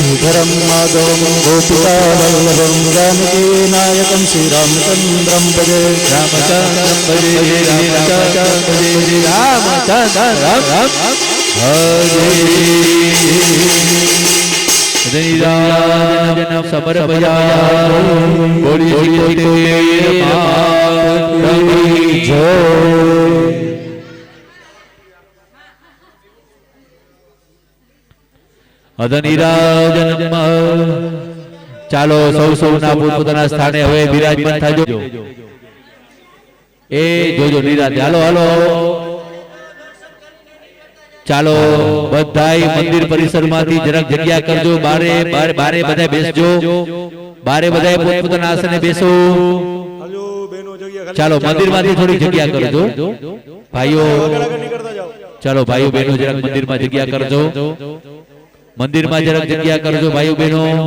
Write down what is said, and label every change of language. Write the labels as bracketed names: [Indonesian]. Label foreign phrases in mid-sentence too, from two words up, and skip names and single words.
[Sanskrit] धरम माधवं गोपिका वल्लभं जानकी नायकं श्रीरामचन्द्रं भजे रामचन्द्रं भजे रामचन्द्रं भजे रामचन्द्रं भजे निराजनं समर्पयामि [Gujarati] બોલી જય અધનિરાજનમ ચાલો સૌના પોતાના સ્થાને હવે બિરાજમાન થાજો એ જોજો નિરાતે હાલો હાલો ચાલો બધાય મંદિર પરિસરમાંથી જરાક જગ્યા કરજો બારે બારે બધા બેસજો બારે બધા પોતાના આસને બેસો ચાલો મંદિરમાંથી થોડી જગ્યા કરજો ભાઈઓ ચાલો ભાઈઓ બહેનો જરાક મંદિરમાં જગ્યા કરજો મંદિરમાં જરાક જગ્યા કરજો ભાઈઓ બહેનો